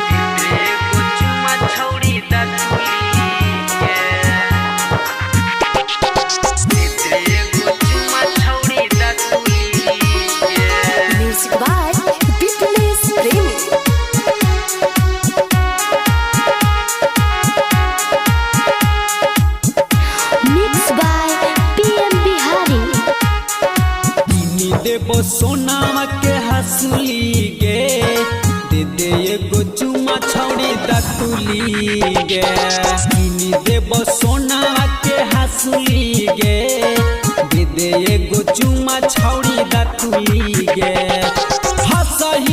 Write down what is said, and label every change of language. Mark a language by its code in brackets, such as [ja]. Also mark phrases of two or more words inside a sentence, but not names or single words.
[en] Music by Bipnesh Premi. Mixed by PM Bihari. [mai] देबो सोनावा के हंसली गे दे दे एगो चुमा छौड़ी दतुली गे किनी देबो सोनावा के हंसली गे दे दे एगो चुमा छौड़ी दतुली गे हंसही